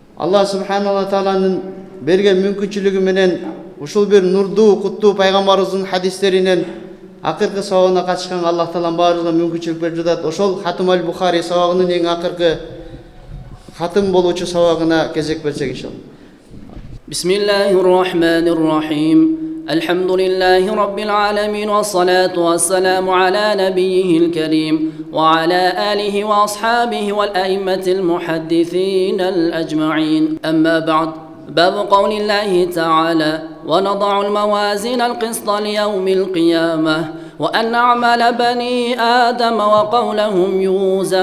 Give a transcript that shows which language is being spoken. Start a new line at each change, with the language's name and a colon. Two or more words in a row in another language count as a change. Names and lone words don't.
Kyrgyz: Алла субханала тааланын берген мүмкүнчүлүгү менен ушул бир нурдуу, куттуу пайгамбарыбыздын хадистеринен акыркы сабагына катышканга Аллах таалам баарыбызга мүмкүнчүлүк берип жатат. Ошол Хатым аль-Бухари сабагынын эң акыркы хатым болуучу сабагына кезек берсек иншалла.
Arabic: بسم الله الرحمن الرحيم. الحمد لله رب العالمين والصلاة والسلام على نبيه الكريم وعلى آله وأصحابه والأئمة المحدثين الأجمعين. أما بعد، باب قول الله تعالى: ونضع الموازين القسط ليوم القيامة وأن أعمال بني آدم وقولهم يوزن.